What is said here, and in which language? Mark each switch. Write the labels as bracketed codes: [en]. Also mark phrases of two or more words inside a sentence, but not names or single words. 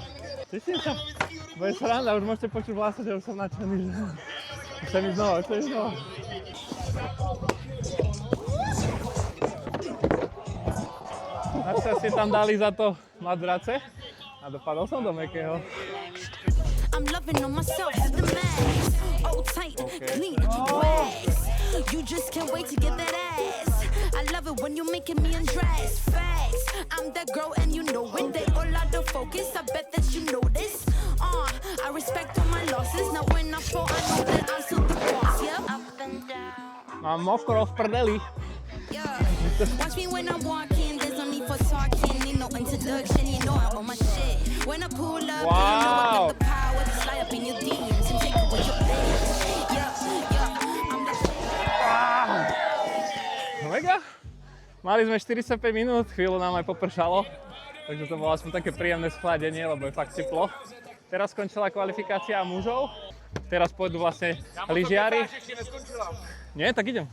[sk] Teším sa. Bude sranda, už môžete počuť v hlase, že už som nadšený, že... Chcem ísť znova. Našťastie tam dali za to madrace a dopadol som do mäkkého. [en] I'm loving on myself to the max. Oh, tight, clean, wax. You just can't wait to get that ass. I love it when you're making me undress. Facts, I'm that girl and you know it. They all out of focus, I bet that you know this. I respect all my losses. Now when I fall, I know that I'm still the boss. Yep. Up and down. [sk] Mám mokro v prdeli. [en] Yeah. Watch me when I'm walking. There's no need for talking. Need no introduction. You know I'm on my shit. When I pull up, you know I got the power to slide up in your DMs and take it with your bitch. Yeah, I'm the Mega. [sk] Mali sme 45 minút, chvíľu nám aj popršalo. Takže to bolo aspoň také príjemné schladenie, lebo je fakt teplo. Teraz skončila kvalifikácia mužov. Teraz pôjdu vlastne lyžiari. Nie, tak idem.